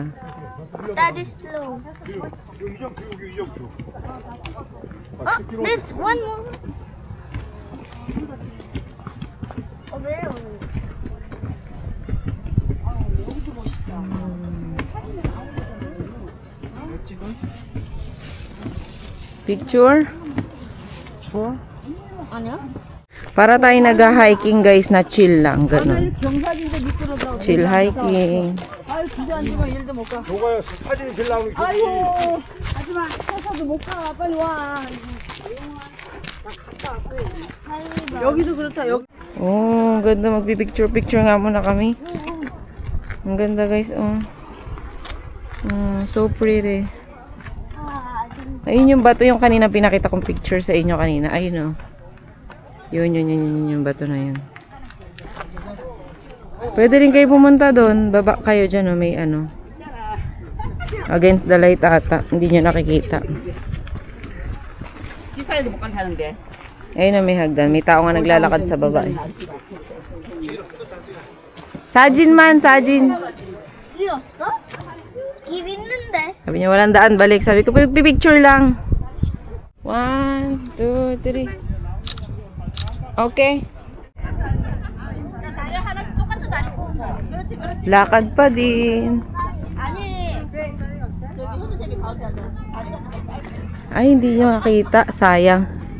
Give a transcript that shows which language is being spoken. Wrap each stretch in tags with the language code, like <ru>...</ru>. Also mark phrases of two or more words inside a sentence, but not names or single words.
<en>That is slow. Oh, there's one more. Over there, over there. Picture?</en> <tl>Ano? Para tayo nag-hiking guys na chill lang. Ganun.</tl> <en>Chill hiking.</en> <ko>요거요 사진이 제일 나오는 게 아이고 하지마 서서도 못 가 빨리 와 여기도 그렇다 여기</ko> <tl>Oh, ang ganda. Magpipicture-picture nga muna kami. Ang ganda guys. Oh.</tl> <en>So pretty.</en> <tl>Ayun yung bato yung kanina pinakita kong picture sa inyo kanina. Ayun oh. Yun yung bato na yun. Pwede rin kayo pumunta doon. Baba kayo dyan oh. May ano.</tl> <en>Against the light</en> <tl>ata. Hindi nyo nakikita.</tl> <ko>기사에도 못 간다는데</ko> <tl>Ayun na may hagdan. May tao nga naglalakad sa baba eh.</tl> <ko>사진만, 사진. 길 없어? 길 있는데.</ko> <tl>Sabi niya walang daan, balik. Sabi ko, picture lang. 1, 2, 3. Okay. Lakad pa din. Ay, hindi nyo nakita.</tl>